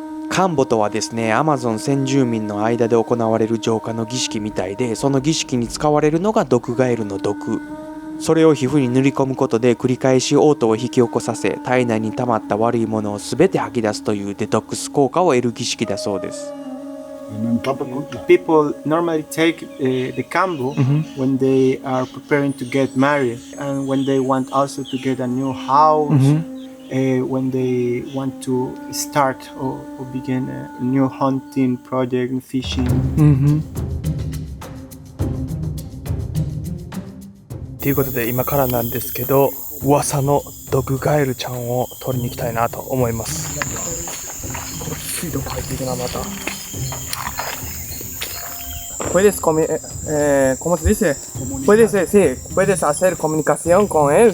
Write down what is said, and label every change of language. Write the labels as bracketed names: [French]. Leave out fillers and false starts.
[Japanese] カンボとはですね、アマゾン先住民の間で行われる浄化の儀式みたいで、その儀式に使われるのが毒ガエルの毒。それを皮膚に塗り込むことで繰り返し嘔吐を引き起こさせ、体内に溜まった悪いものを全て吐き出すというデトックス効果を得る儀式だそうです。 [English] People normally take the kambo when they are preparing to get married and when they want also to get a new house, when they want to start or begin a new hunting project, fishing. [Japanese] ということで今からなんですけど、噂の毒ガエルちゃんを取りに行きたいなと思います。これ水道入っていくな、また。 [Spanish] ¿Puedes ¿cómo se dice? ¿Puedes hacer comunicación con él?